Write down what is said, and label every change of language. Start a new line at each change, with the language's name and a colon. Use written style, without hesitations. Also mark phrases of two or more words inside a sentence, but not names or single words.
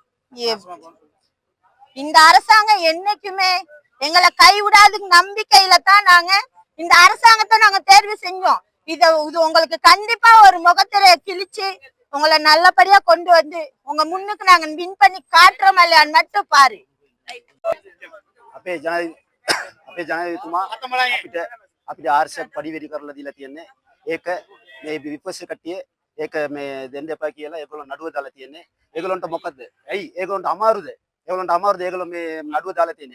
Tamil: இந்த அரசாங்கம் என்னைக்குமே எங்களை கைவிடாதுக்கு நம்பிக்கையில தான் நாங்க இந்த அரசாங்கத்தை நாங்க தேர்வு செஞ்சோம். இது உங்களுக்கு கண்டிப்பா ஒரு முகத்திரைய கிழிச்சு உங்களை நல்லபடியா கொண்டு வந்து உங்க முன்னுக்கு நாங்க வின் பண்ணி காட்டுறோம் இல்லையான்னு மட்டும் பாரு.
Sinhala: අපේ ජනාධිපතිතුමා අපිට ආර්ශ පරිවැරි කරලා දීලා තියෙන්නේ. ඒක මේ විපක්ෂ කට්ටිය ඒක මේ දෙන්න එපා කියලා ඒගොල්ලෝ නඩුව දාලා තියෙන්නේ. ඒගොල්ලන්ට මොකද්ද? ඇයි ඒගොල්ලන්ට අමාරුද? ඒගොල්ලෝ මේ නඩුව දාලා තියෙන්නේ.